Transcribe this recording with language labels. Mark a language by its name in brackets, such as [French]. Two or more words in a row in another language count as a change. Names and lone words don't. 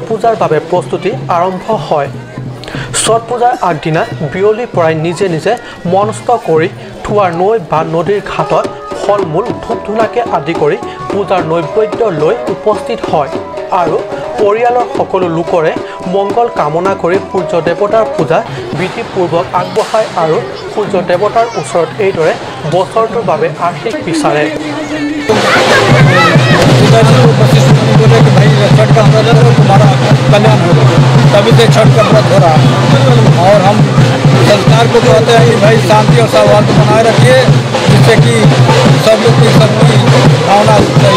[Assamese] পূজাৰ বাবে প্ৰস্তুতি আৰম্ভ হয় ছট পূজাৰ আগদিনা বিয়লিৰ পৰাই নিজে নিজে মনস্থ কৰি থোৱা নৈ বা নদীৰ ঘাটত ফল মূল ধূপ ধূনাকে আদি কৰি পূজাৰ নৈবেদ্য লৈ উপস্থিত হয় আৰু পৰিয়ালৰ সকলো লোকৰে মংগল কামনা কৰি সূৰ্য দেৱতাৰ পূজা বিধিপূৰ্বক আগবঢ়ায় আৰু সূৰ্য দেৱতাৰ ওচৰত এইদৰে বছৰটোৰ বাবে আশীষ বিচাৰে [Hindi] बोले कि भाई छठ का व्रत करो तुम्हारा कल्याण होगा तभी से छठ का व्रत हो रहा है और हम संस्कार को कहते हैं कि भाई शांति और सौहार्द बनाए रखिए जिससे कि सब लोग की सबकी भावना सही